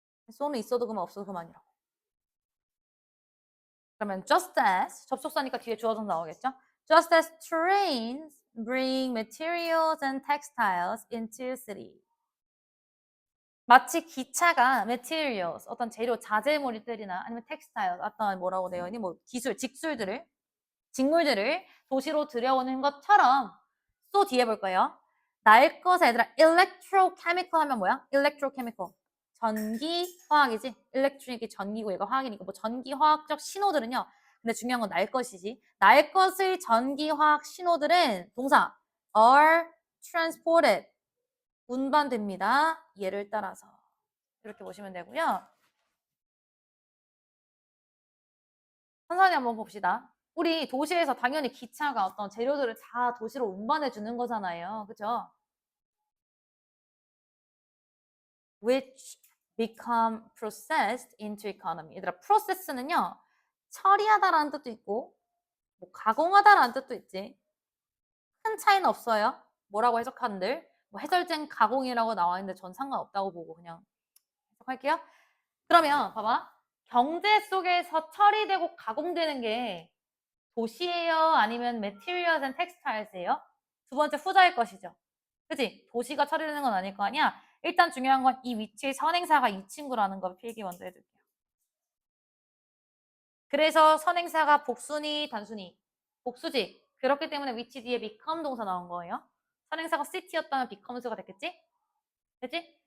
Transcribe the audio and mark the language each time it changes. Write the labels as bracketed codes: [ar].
[ko] so는 있어도 그만 없어도 그만이라고. 그러면 just as 접속사니까 뒤에 주어도 나오겠죠? [en] Just as trains bring materials and textiles into city. [ko] 마치 기차가 materials 어떤 재료 자재물들이나 아니면 textiles 어떤 뭐라고 되어 있니 뭐 기술 직물들을 도시로 들여오는 것처럼 또 뒤에 볼 거예요. 날 것에 얘들아 electrochemical 하면 뭐야? electrochemical. 전기화학이지. electric이 전기고 얘가 화학이니까 뭐 전기화학적 신호들은요. 근데 중요한 건 날 것이지. 날 것의 전기화학 신호들은 동사 [en] are transported. [ko] 운반됩니다. 예를 따라서. 이렇게 보시면 되고요. 천천히 한번 봅시다. 우리 도시에서 당연히 기차가 어떤 재료들을 다 도시로 운반해 주는 거잖아요. 그죠? [en] which become processed into economy. [ko] 얘들아, process는요, 처리하다라는 뜻도 있고, 뭐 가공하다라는 뜻도 있지. 큰 차이는 없어요. 뭐라고 해석하는들. 뭐 해설쟁 가공이라고 나와 있는데 전 상관없다고 보고 그냥 해석할게요. 그러면 봐봐. 경제 속에서 처리되고 가공되는 게 도시예요? 아니면 materials and textiles예요? 두 번째 후자일 것이죠. 그치? 도시가 처리되는 건 아닐 거 아니야? 일단 중요한 건 이 위치의 선행사가 이 친구라는 거 필기 먼저 해줄게요. 그래서 선행사가 복수니 단수니? 복수지. 그렇기 때문에 위치 뒤에 become 동사 나온 거예요. 선행사가 city였다면 become스가 됐겠지? 그치?